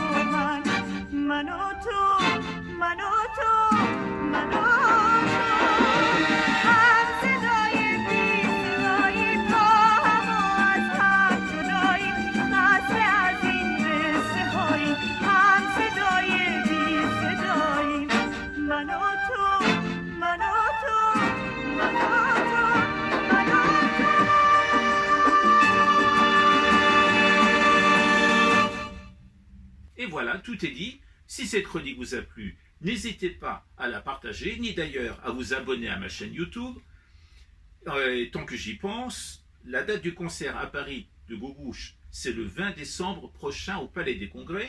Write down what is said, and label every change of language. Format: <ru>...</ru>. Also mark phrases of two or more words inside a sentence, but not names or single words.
<fa>و من و تو من و تو من و تو هم صدای بی صدایی با هم و از هم جدایی خسته از این قصه هایی هم صدای بی صدایی من و تو من و تو من و تو من و تو</fa> <fr>Et voilà, tout est dit. Si cette chronique vous a plu, n'hésitez pas à la partager, ni d'ailleurs à vous abonner à ma chaîne YouTube. Tant que j'y pense, la date du concert à Paris de Gougouche, c'est le 20 décembre prochain au Palais des Congrès.</fr>